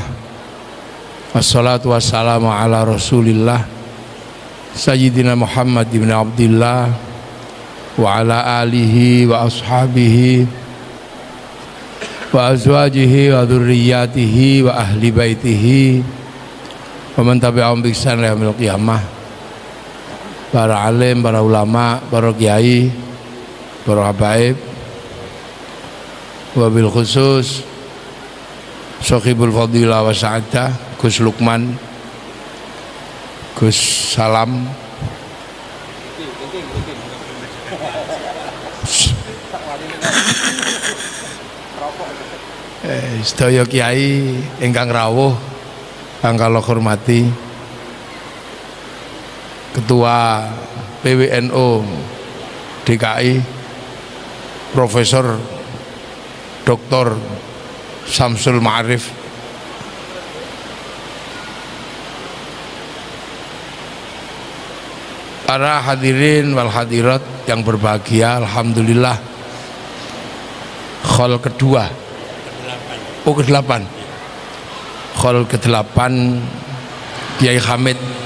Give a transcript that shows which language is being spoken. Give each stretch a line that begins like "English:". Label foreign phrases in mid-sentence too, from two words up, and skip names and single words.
Arabic: والصلاة والسلام على رسول الله سيدنا محمد بن عبد الله وعلى آله وأصحابه وأزواجه وذرياته وأهل بيته ومن تبعهم بإحسان إلى يوم القيامة.
Indonesian: Para alim, para ulama, para kiai, para habaib,
Arabic: وبالخصوص صاحب الفضيلة والسعادة Gus Lukman, Gus Salam,
Javanese: sedaya kiai ingkang rawuh kang kula hormati,
Indonesian: Ketua PWNU DKI Profesor Dr. Samsul Ma'arif, para
Arabic: الحاضرين والحاضرات
Indonesian: yang berbahagia, alhamdulillah khol kedua, ke-8 khol ke-8 Kiai Hamid